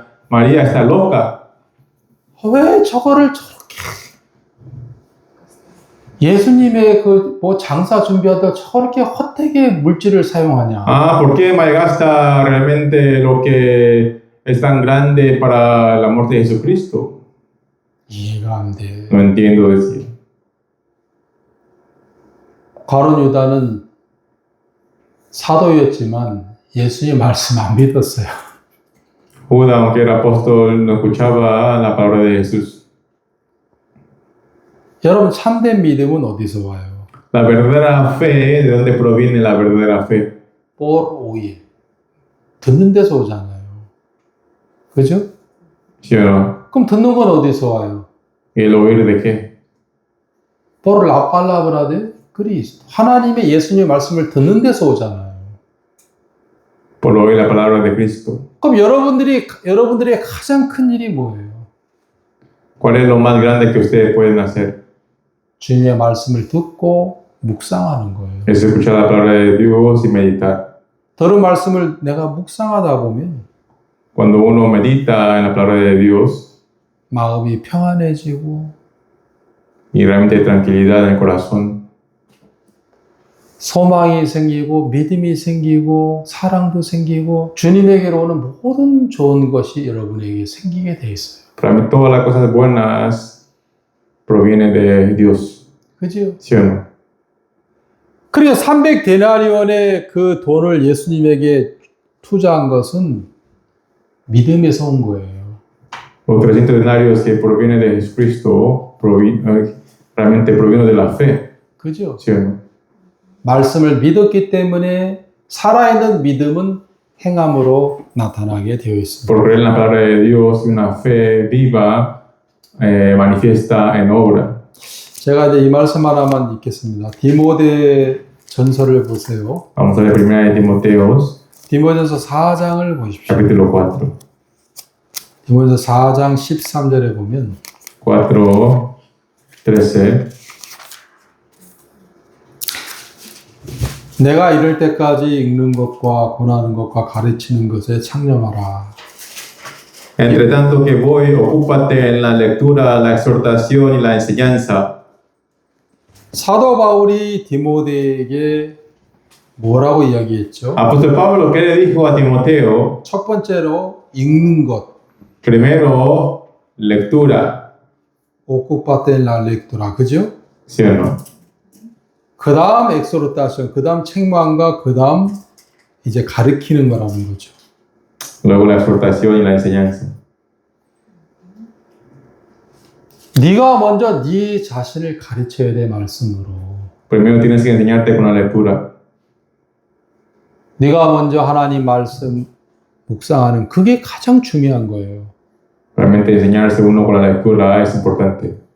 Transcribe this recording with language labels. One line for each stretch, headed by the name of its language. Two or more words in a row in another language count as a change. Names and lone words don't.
Spanish: María está loca.
Korean: 왜 저거를 저렇게 예수님의 그 뭐 장사 준비하다 저렇게 헛되게 물질을 사용하냐.
Spanish: Ah, ¿por qué malgasta realmente lo que es tan grande para la muerte de Jesucristo?
Korean: 이해가 안 돼.
Spanish: No entiendo decir.
Korean: 가룟 유다는 사도였지만 예수의 말씀 안 믿었어요.
Spanish: Judas, aunque era apóstol, no escuchaba la palabra de Jesús.
Korean: 여러분 참된 믿음은 어디서 와요?
Spanish: La verdadera fe, ¿de dónde proviene la verdadera fe? por oír.
Korean: 듣는 데서 오잖아요. 그죠?
Spanish: ¿Sí o no?
Korean: 그럼 듣는 건 어디서 와요?
Spanish: ¿Y el oír de qué? por la palabra de Cristo.
Korean: 하나님의 예수님의 말씀을 듣는 데서 오잖아요.
Spanish: Por oír la palabra de Cristo.
Korean: 그럼 여러분들의 가장 큰 일이 뭐예요?
Spanish: ¿Cuál es lo más grande que ustedes pueden hacer?
Korean: 주님의 말씀을 듣고 묵상하는 거예요.
Spanish: Es escuchar la palabra de Dios y meditar.
Korean: 들은 말씀을 내가 묵상하다 보면
Spanish: Cuando uno medita en la palabra de Dios
Korean: 마음이 평안해지고
Spanish: y realmente hay tranquilidad en el corazón,
Korean: 소망이 생기고 믿음이 생기고 사랑도 생기고 주님에게로 오는 모든 좋은 것이 여러분에게 생기게 돼 있어요.
Spanish: para mí todas las cosas buenas provienen de Dios.
Korean: 그죠?
Spanish: ¿Sí o no?
Korean: 그러니까 300데나리온의 그 돈을 예수님에게 투자한 것은 믿음에서 온 거예요.
Spanish: Los 300 denarios que provienen de Jesucristo realmente provienen de la fe.
Korean: 그죠?
Spanish: ¿Sí o no?
Korean: 말씀을 믿었기 때문에 살아있는 믿음은 행함으로 나타나게 되어 있습니다.
Spanish: Por creer en la palabra de Dios, una fe viva manifiesta en obra.
Korean: 제가 이제 이 말씀 하나만 읽겠습니다. 디모데 전서를 보세요.
Spanish: Vamos a ver primera de Timoteos,
Korean: 디모데전서 4장을 보십시오.
Spanish: capítulo 4.
Korean: 디모데전서 4장 13절에 보면
Spanish: 4:13.
Korean: 내가 이럴 때까지 읽는 것과 권하는 것과 가르치는 것에 창념하라.
Spanish: Entre tanto que voy, ocúpate en la lectura, la exhortación y la enseñanza.
Korean: 사도 바울이 디모데에게 뭐라고 이야기했죠?
Spanish: Apóstol Pablo, ¿qué le dijo a Timoteo?
Korean: 첫 번째로 읽는 것,
Spanish: Primero, lectura. ocúpate la lectura, 그죠? ¿Sí o no?
Korean: 그 다음 엑소르타션, 그 다음 책망과 그 다음 이제 가르치는 거라는 거죠.
Spanish: Luego la exhortación y la enseñanza.
Korean: 네가 먼저 네 자신을 가르쳐야 돼, 말씀으로.
Spanish: Primero tienes que enseñarte con la lectura.
Korean: 네가 먼저 하나님 말씀 묵상하는 그게 가장 중요한 거예요.
Spanish: Realmente enseñarse uno con la lectura es importante.